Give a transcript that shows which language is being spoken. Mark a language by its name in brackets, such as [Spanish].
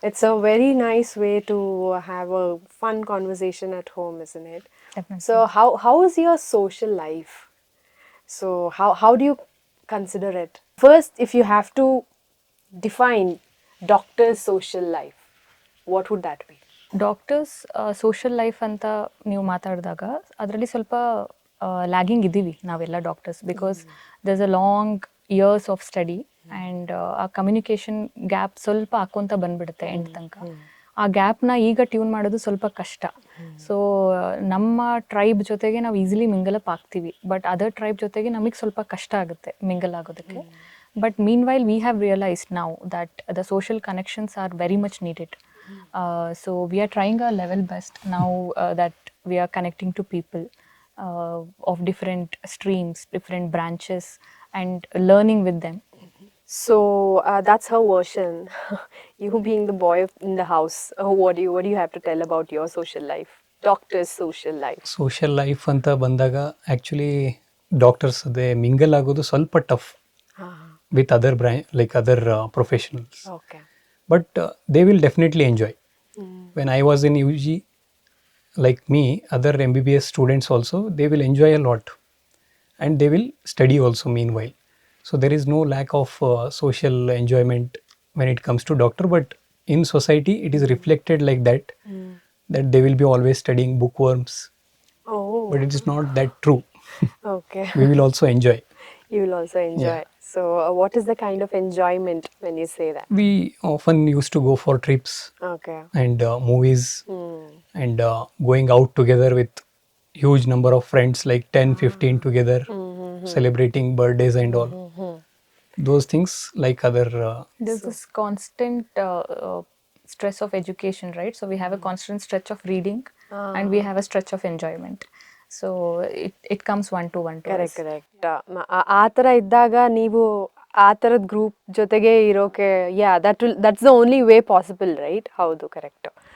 [English] It's a very nice way to have a fun conversation at home, isn't it? Definitely. So how is your social life? So how do you consider it? First, if you have to define doctor's social life, what would that be? [Kannada] Doctors social life ಅಂತ ನೀವು ಮಾತಾಡಿದಾಗ ಅದರಲ್ಲಿ ಸ್ವಲ್ಪ lagging ಇದ್ದೀವಿ ನಾವೆಲ್ಲ doctors, [English] because there's a long years of study [Kannada] and ಆ communication gap ಸ್ವಲ್ಪ ಹಾಕ್ಕೊಂತ ಬಂದ್ಬಿಡುತ್ತೆ ಎಂಡ್ ತನಕ. ಆ ಗ್ಯಾಪ್ನ ಈಗ ಟ್ಯೂನ್ ಮಾಡೋದು ಸ್ವಲ್ಪ ಕಷ್ಟ. ಸೊ ನಮ್ಮ ಟ್ರೈಬ್ ಜೊತೆಗೆ ನಾವು ಈಸಿಲಿ ಮಿಂಗಲ್ ಅಪ್ ಆಗ್ತೀವಿ, ಬಟ್ ಅದರ್ ಟ್ರೈಬ್ ಜೊತೆಗೆ ನಮಗೆ ಸ್ವಲ್ಪ ಕಷ್ಟ ಆಗುತ್ತೆ ಮಿಂಗಲ್ ಆಗೋದಕ್ಕೆ. [English] But meanwhile we have realised ನಾವು that the social connections are very much needed. So we are trying our level best now that we are connecting to people of different streams, different branches, and learning with them. So that's her version. You being the boy in the house, what do you have to tell about your social life, doctor's social life? [Kannada] Social life ಅಂತ ಬಂದಾಗ actually doctors ಅದೇ mingle ಆಗೋದು ಸ್ವಲ್ಪ tough [English] With other other professionals. Okay. But they will definitely enjoy. When I was in UG, like me, other MBBS students also, they will enjoy a lot. And they will study also meanwhile. So there is no lack of social enjoyment when it comes to doctor. But in society, it is reflected like that, that they will be always studying bookworms. Oh. But it is not that true. Okay. We will also enjoy. You will also enjoy. Yeah. So what is the kind of enjoyment when you say that? We often used to go for trips Okay. and movies and going out together with huge number of friends, like 10-15 together, celebrating birthdays and all those things, like other There's this constant stress of education, right? So we have a constant stretch of reading and we have a stretch of enjoyment. So it comes one to us. Correct. [Kannada] ಆ ಥರ ಇದ್ದಾಗ ನೀವು ಆ ಥರದ group ಜೊತೆಗೆ ಇರೋಕೆ [English] That's the only way possible, right? [Kannada] ಹೌದು, correct.